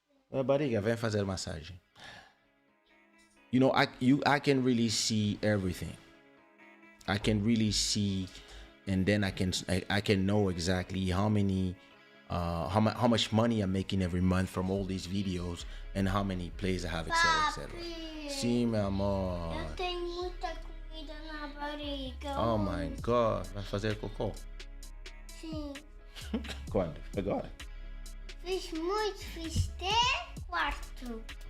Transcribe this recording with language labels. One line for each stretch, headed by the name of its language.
Portuguese: Minha barriga, vem fazer massagem.
English: You know, I can really see everything. I can really see, and then I can know exactly how many how much money I'm making every month from all these videos and how many plays I have, etc.
Portuguese: Sim, meu amor. Eu tenho muita comida na barriga.
English: Oh my God,
Portuguese: vai fazer cocô? Sim. Quando? Agora? Fiz muito, fiz até quarto.